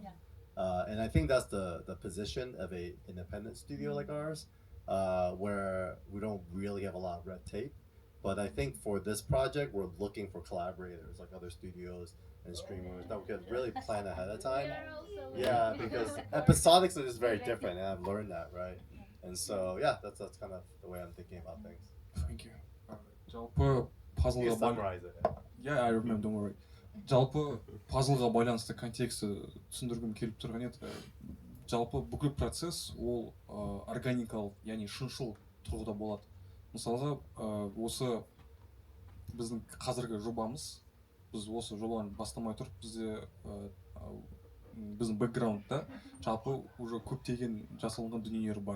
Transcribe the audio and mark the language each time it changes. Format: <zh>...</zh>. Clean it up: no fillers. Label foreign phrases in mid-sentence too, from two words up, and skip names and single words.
<en>And I think that's the position of a independent studio like ours, where we don't really have a lot of red tape. But I think for this project, we're looking for collaborators like other studios and streamers that we could really plan ahead of time. Yeah, because episodics are just very different, and I've learned that, right? And so yeah, that's kind of the way I'm thinking about things. Thank you.</en> <kk>жалпы пазлға</kk> <en>Summarize it. Yeah, I remember, don't worry.</en> <kk>Жалпы пазлға байланысты контексті түсіндіргім келіп тұрған еді. Жалпы бүкіл процесс ол органикалық, яғни шыншыл тұрғыда болады. Мысалға, осы біздің қазіргі жобамыз, біз осы жобаны бастамай тұрып, бізде біздің бэкграундта жалпы уже көптеген жасалынған дүниелер бар.</kk>